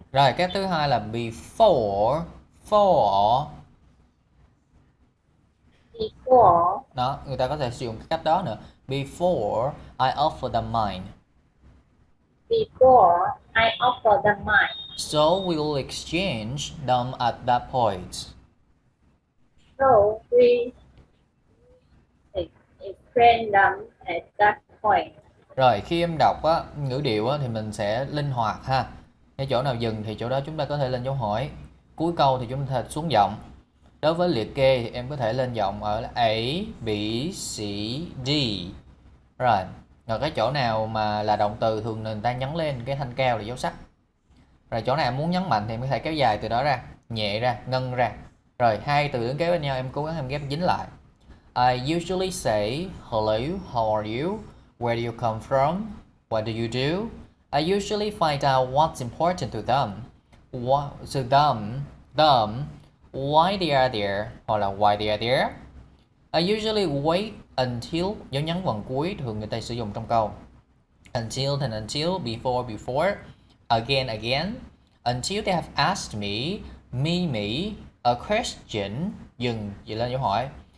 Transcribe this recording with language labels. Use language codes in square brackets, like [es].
[vi] Rồi cái thứ hai là before for. [en] Before [vi] Đó, người ta có thể sử dụng cái cách đó nữa. [en] Before I offer them mine. Before I offer them mine. So we will exchange them at that point. So we explain them at that point. [vi] Rồi khi em đọc á, ngữ điệu á, thì mình sẽ linh hoạt ha. Cái chỗ nào dừng thì chỗ đó chúng ta có thể lên dấu hỏi. Cuối câu thì chúng ta xuống giọng. Đối với liệt kê thì em có thể lên giọng ở là A, B, C, D. Rồi, rồi cái chỗ nào mà là động từ thường người ta nhấn lên cái thanh cao là dấu sắc. Rồi chỗ nào em muốn nhấn mạnh thì em có thể kéo dài từ đó ra, nhẹ ra, ngân ra. Rồi hai từ đứng kế bên nhau em cố gắng em ghép dính lại. [en] I usually say hello, how are you? Where do you come from? What do you do? I usually find out what's important to them. What, so them, why they are there, [vi] hoặc là [en] why they are there. I usually wait until, [vi] dấu nhấn vần cuối thường người ta sử dụng trong câu. [en] Until then until, before, again, until they have asked me, a question, [vi] dừng, vậy lên dấu hỏi.